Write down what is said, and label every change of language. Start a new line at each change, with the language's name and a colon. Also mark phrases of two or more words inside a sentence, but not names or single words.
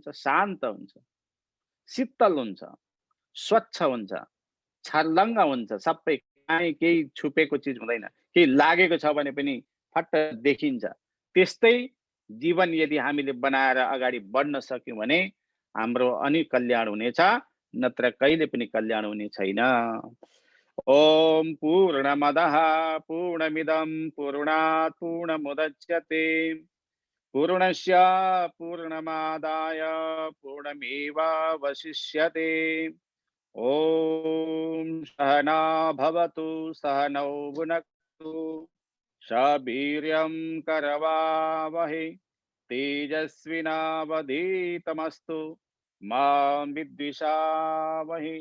Nepali: शान्त हुन्छ, शीतल हुन्छ, स्वच्छ हुन्छ, छर्लङ्ग हुन्छ, सबै कहीँ केही छुपेको चिज हुँदैन, केही लागेको छ भने पनि फट्ट देखिन्छ। त्यस्तै जीवन यदि हामीले बनाएर अगाडि बढ्न सक्यौँ भने हाम्रो अनि कल्याण हुनेछ, नत्र कहिले पनि कल्याण हुने छैन।
Sanskrit: ओम पूर्णमदः पूर्णमिदं पूर्णात् पूर्णमुदच्यते पूर्णस्य पूर्णमादाय पूर्णमेवावशिष्यते। ओम सहना भवतु सहनौ भुनक्तु सवीर्यं करवावहै तेजस्विनावधीतमस्तु मा विद्विषावहै।